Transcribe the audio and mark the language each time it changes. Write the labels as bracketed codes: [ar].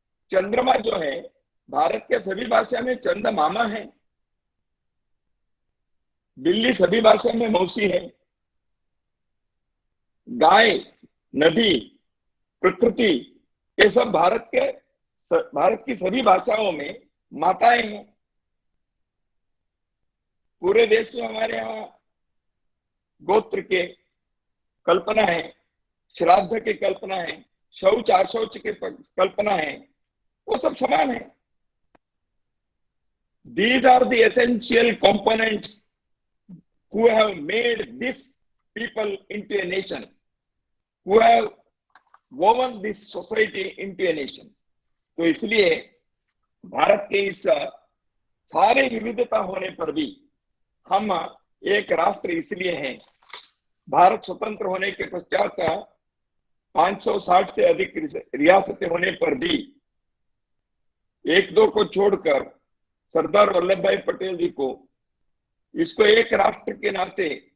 [hi] चंद्रमा जो है, भारत के सभी भाषा में चंद मामा है, बिल्ली सभी भाषा में मौसी है, गाय, नदी, प्रकृति, ये सब भारत की सभी भाषाओं में माताएं हैं। पूरे देश में हमारे यहाँ गोत्र के कल्पना है, श्राद्ध की कल्पना है, शौच अशौच की कल्पना है, वो सब समान है। [en] These are the essential components who have made this people into a nation, who have woven this society into a nation. [hi] तो इसलिए भारत के इस सारे विविधता होने पर भी हम एक राष्ट्र इसलिए हैं। भारत स्वतंत्र होने के पश्चात 560 से अधिक रियासतें होने पर भी एक दो को छोड़कर सरदार वल्लभ भाई पटेल जी को इसको एक राष्ट्र के नाते